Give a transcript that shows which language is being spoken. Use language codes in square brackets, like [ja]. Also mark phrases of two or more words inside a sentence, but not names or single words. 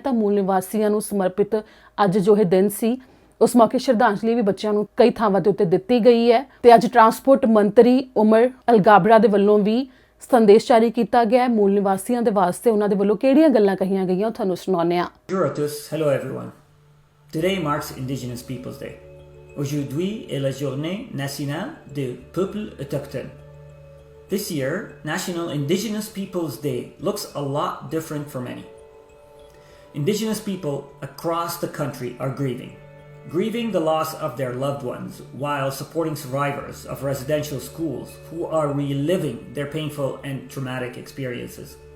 [pa] ਤਾਂ ਮੂਲ ਨਿਵਾਸੀਆਂ ਨੂੰ ਸਮਰਪਿਤ ਅੱਜ ਜੋ ਇਹ ਦਿਨ ਸੀ ਉਸ ਮੌਕੇ ਸ਼ਰਧਾਂਜਲੀ ਵੀ ਬੱਚਿਆਂ ਨੂੰ ਕਈ ਥਾਵਾਂ ਦੇ ਉੱਤੇ ਦਿੱਤੀ ਗਈ ਹੈ। ਤੇ ਅੱਜ ਟਰਾਂਸਪੋਰਟ ਮੰਤਰੀ ਉਮਰ ਅਲਗਾਬਰਾ ਦੇ ਵੱਲੋਂ ਵੀ ਸੰਦੇਸ਼ ਜਾਰੀ ਕੀਤਾ ਗਿਆ ਹੈ ਮੂਲ ਨਿਵਾਸੀਆਂ ਦੇ ਵਾਸਤੇ। ਉਹਨਾਂ ਦੇ ਵੱਲੋਂ ਕਿਹੜੀਆਂ ਗੱਲਾਂ ਕਹੀਆਂ ਗਈਆਂ ਤੁਹਾਨੂੰ ਸੁਣਾਉਂਦੇ ਹਾਂ। [en] Hello everyone. Today marks Indigenous Peoples Day. [fr] Aujourd'hui est la journée nationale des peuples autochtones. [en] This year, National Indigenous Peoples Day looks a lot different for many. Indigenous people across the country are grieving the loss of their loved ones while supporting survivors of residential schools who are reliving their painful and traumatic experiences.